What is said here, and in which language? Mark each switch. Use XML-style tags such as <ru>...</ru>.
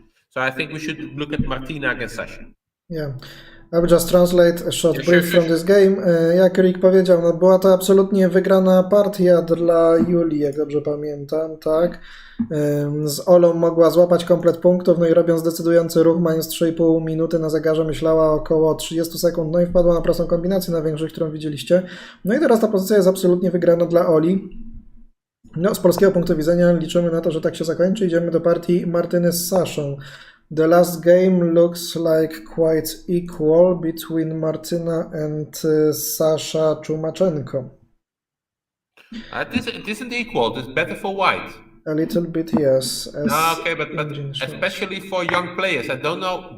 <en>So I think we should look at Martina against Sasha. Yeah. I will just translate a short brief from this game.</en> <pl>Jak Rick powiedział, no była to absolutnie wygrana partia dla Julii, jak dobrze pamiętam, tak? Z Olą mogła złapać komplet punktów, no i robiąc decydujący ruch, mając 3,5 minuty na zegarze, myślała około 30 sekund, no i wpadła na prostą kombinację na większość, którą widzieliście. No i teraz ta pozycja jest absolutnie wygrana dla Oli. No, z polskiego punktu widzenia liczymy na to, że tak się zakończy. Idziemy do partii Martyny z Saszą.</pl> <en>The last game looks like quite equal between Martyna and Sasha Chumachenko. It isn't equal. It's better for white. A little bit, yes. Okay, but especially for young players. I don't know.</en>